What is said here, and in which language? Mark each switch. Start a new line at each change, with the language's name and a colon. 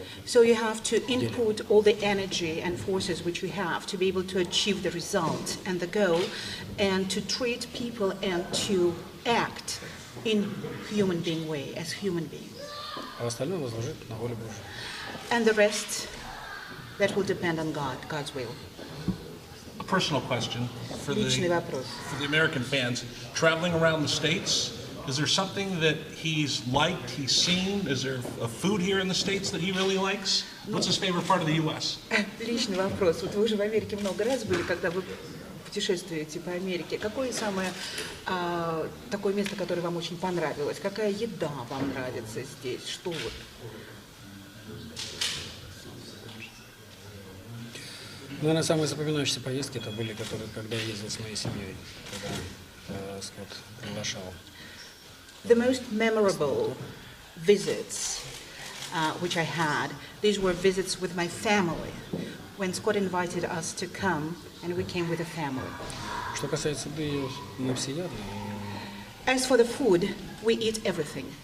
English: So you have to input all the energy and forces which we have to be able to achieve the result and the goal, and to treat people and to act in human being way, as human beings.
Russian: А остальное возложить на волю Божию.
English: And the rest, that will depend on God, God's will. A personal question for
Russian: Личный вопрос.
English: the American fans. Traveling around the States, is there something that he's liked, he's seen? Is there a food here in the States that he really likes? What's his favorite part of the U.S.?
Russian: Личный вопрос. Вот вы уже в Америке много раз были, когда вы путешествуете по Америке. Какое самое такое место, которое вам очень понравилось? Какая еда вам нравится здесь? Что вот? Наверное, самые запоминающиеся поездки это были, которые, когда я ездил с моей семьей, когда Скотт приглашал.
English: The most memorable visits which I had, these were visits with my family. When Scott invited us to come, and we came with a family.
Russian: Что касается еды, мы всеядны.
English: As for the food, we eat everything.